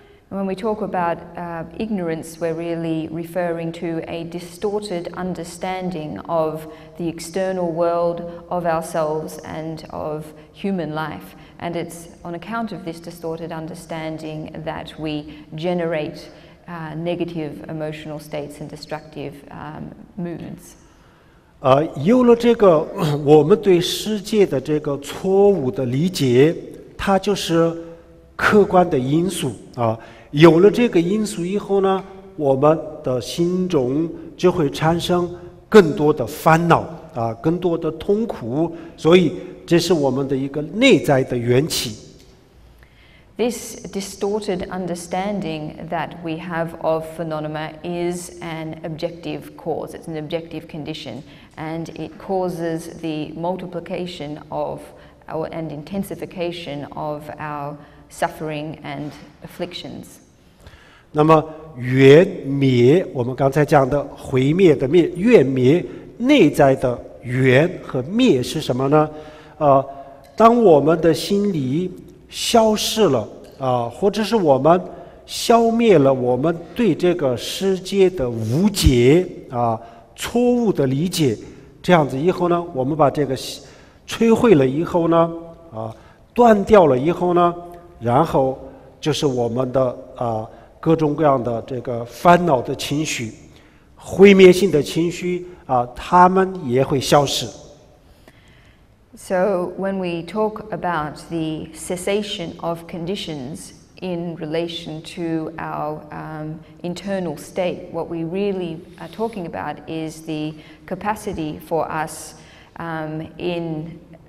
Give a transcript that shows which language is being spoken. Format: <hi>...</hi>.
<en>When we talk about ignorance, we're really referring to a distorted understanding of the external world, of ourselves, and of human life. And it's on account of this distorted understanding that we generate negative emotional states and destructive moods.</en> <zh>有了这个我们对世界的这个错误的理解，它就是客观的因素啊。有了这个因素以后呢，我们的心中就会产生更多的烦恼啊，更多的痛苦，所以这是我们的一个内在的缘起。</zh> <en>This distorted understanding that we have of phenomena is an objective cause. It's an objective condition, and it causes the multiplication of and intensification of our suffering and afflictions.</en> <zh>那么缘灭，我们刚才讲的毁灭的灭，缘灭内在的缘和灭是什么呢？当我们的心里消失了或者是我们消灭了我们对这个世界的误解错误的理解，这样子以后呢，我们把这个摧毁了以后呢，断掉了以后呢，然后就是我们的各种各样的这个烦恼的情绪、毁灭性的情绪它们也会消失。</zh> <en>So when we talk about the cessation of conditions in relation to our internal state, what we really are talking about is the capacity for us in</en>